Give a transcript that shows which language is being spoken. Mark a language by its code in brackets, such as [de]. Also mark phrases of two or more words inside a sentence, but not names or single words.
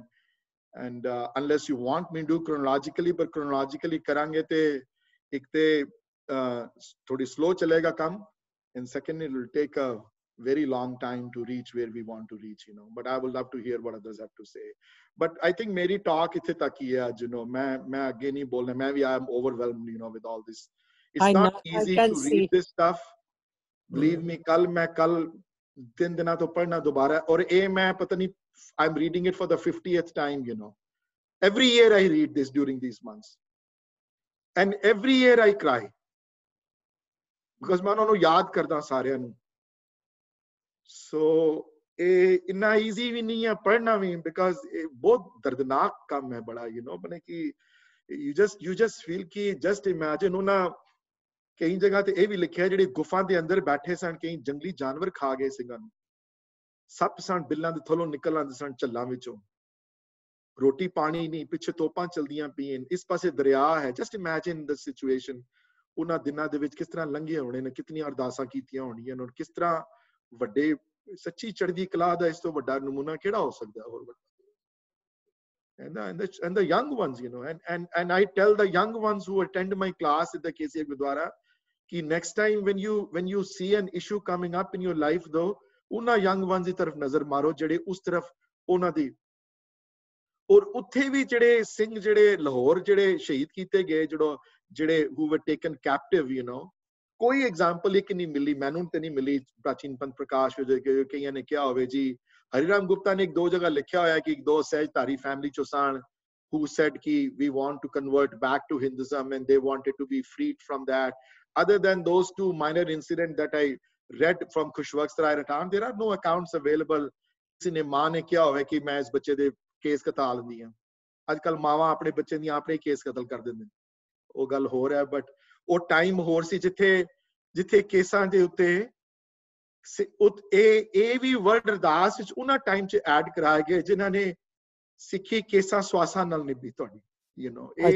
[en] And unless you want me to do chronologically, but chronologically [pa] ਕਰਾਂਗੇ ਤੇ ਇੱਕ ਤੇ ਥੋੜ੍ਹੀ [en] slow [pa] ਚੱਲੇਗਾ ਕੰਮ, [en] and second it will take a very long time to reach where we want to reach, you know, but I would love to hear what others have to say. But I think [pa] ਮੇਰੀ talk ਇੱਥੇ ਤੱਕ ਹੀ ਹੈ, [en] you know, [pa] ਮੈਂ ਅੱਗੇ ਨਹੀਂ ਬੋਲਣਾ, ਮੈਂ [en] I am overwhelmed, you know, with all this. It's not easy to read this stuff, believe me. [pa] Kal 3 ਦਿਨਾਂ ਤੋਂ ਪੜ੍ਹਨਾ ਦੁਬਾਰਾ, ਔਰ ਇਹ ਮੈਂ ਪਤਾ ਨਹੀਂ, [en] I'm reading it for the 50th time, you know. Every year I read this during these months, and every year I cry because [pa] ਮੈਂ ਉਹਨਾਂ ਨੂੰ ਯਾਦ ਕਰਦਾ ਸਾਰਿਆਂ ਨੂੰ. So ਇਹ ਇੰਨਾ easy ਵੀ ਨਹੀਂ ਹੈ ਪੜ੍ਹਨਾ ਵੀ, because ਇਹ ਬਹੁਤ ਦਰਦਨਾਕ ਕੰਮ ਹੈ ਬੜਾ, [en] you know, [pa] ਬਣੇ ਕਿ [en] you just feel [pa] ਕਿ [en] just imagine [pa] ਉਹਨਾਂ ਕਈ ਜਗ੍ਹਾ ਤੇ ਇਹ ਵੀ ਲਿਖਿਆ ਜਿਹੜੇ ਗੁਫਾ ਦੇ ਅੰਦਰ ਬੈਠੇ ਸਨ, ਕਈ ਜੰਗਲੀ ਜਾਨਵਰ ਖਾ ਗਏ ਸਿੰਘਾਂ ਨੂੰ, ਸੱਪ ਸਨ ਬਿੱਲਾਂ ਦੇ ਥੱਲੋਂ ਨਿਕਲ ਆਉਂਦੇ ਸਨ ਝੱਲਾਂ ਵਿੱਚੋਂ, ਰੋਟੀ ਪਾਣੀ ਨਹੀਂ, ਪਿੱਛੇ ਤੋਪਾਂ ਚਲਦੀਆਂ ਪਈਆਂ, ਇਸ ਪਾਸੇ ਦਰਿਆ ਹੈ. [en] just imagine the situation. [pa] ਉਹਨਾਂ ਦਿਨਾਂ ਦੇ ਵਿੱਚ ਕਿਸ ਤਰ੍ਹਾਂ ਲੰਘੇ ਹੋਣੇ ਨੇ, ਕਿਤਨੀਆਂ ਅਰਦਾਸਾਂ ਕੀਤੀਆਂ ਹੋਣੀਆਂ ਨੇ, ਕਿਸ ਤਰ੍ਹਾਂ ਵੱਡੇ ਸੱਚੀ ਚੜ੍ਹਦੀ ਕਲਾ ਦਾ ਇਸ ਤੋਂ ਵੱਡਾ ਨਮੂਨਾ ਕਿਹੜਾ ਹੋ ਸਕਦਾ ਹੋਰ ਵੱਡਾ. [en] And the young ones, you know, and I tell the young ones who attend my class at the KCF Gurdwara ki next time when you see an issue coming up in your life though, una young ones [pa] ਦੀ ਤਰਫ ਨਜ਼ਰ ਮਾਰੋ ਜਿਹੜੇ ਉਸ ਤਰਫ ਉਹਨਾਂ ਦੀ. ਔਰ ਉੱਥੇ ਵੀ ਜਿਹੜੇ ਸਿੰਘ ਜਿਹੜੇ ਲਾਹੌਰ ਜਿਹੜੇ ਸ਼ਹੀਦ ਕੀਤੇ ਗਏ, ਜਿਹੜੇ [en] who were taken captive, you know, [pa] ਕੋਈ ਐਗਜ਼ਾਮਪਲ ਇੱਕ ਨਹੀਂ ਮਿਲੀ ਮੈਨੂੰ ਤੇ ਨਹੀਂ ਮਿਲੀ ਪ੍ਰਾਚੀਨ ਪੰਥ ਪ੍ਰਕਾਸ਼ ਵਿੱਚ. ਕਈਆਂ ਨੇ ਕਿਹਾ ਹੋਵੇ ਜੀ, ਹਰੀਰਾਮ ਗੁਪਤਾ ਨੇ ਇੱਕ ਦੋ ਜਗ੍ਹਾ ਲਿਖਿਆ ਹੋਇਆ ਕਿ ਇੱਕ ਦੋ ਸਹਿਜਧਾਰੀ ਫੈਮਿਲੀ ਚੋਂ ਸਨ [en] who said [pa] ki [en] we want to convert back to Hinduism and they wanted to be freed from that. Other than those two minor incidents that I read from Khushwaqt Rai Ratan, there are no accounts available. [pa] ਕਿਸੇ ਨੇ ਮਾਂ ਨੇ ਕਿਹਾ ਹੋਵੇ ਕਿ ਮੈਂ ਇਸ ਬੱਚੇ ਦੇ ਕੇਸ ਕਤਾ ਲੈਂਦੀ ਹਾਂ. ਅੱਜ ਕੱਲ ਮਾਵਾਂ ਆਪਣੇ ਬੱਚੇ ਦੀਆਂ ਆਪਣੇ ਕੇਸ ਕਤਲ ਕਰ ਦਿੰਦੇ ਨੇ, ਉਹ ਗੱਲ ਹੋਰ ਹੈ. ਬਟ ਉਹ ਟਾਈਮ ਹੋਰ ਸੀ ਜਿੱਥੇ ਕੇਸਾਂ ਦੇ ਉੱਤੇ ਇਹ ਵੀ ਵਰਡ ਅਰਦਾਸ ਵਿੱਚ ਉਹਨਾਂ ਟਾਈਮ 'ਚ ਐਡ ਕਰਾਏ ਗਏ ਜਿਨ੍ਹਾਂ ਨੇ ਸਿੱਖੀ ਕੇਸਾਂ ਸਵਾਸਾਂ ਨਾਲ ਨਿਭੀ ਤੁਹਾਡੀ, [en] you know.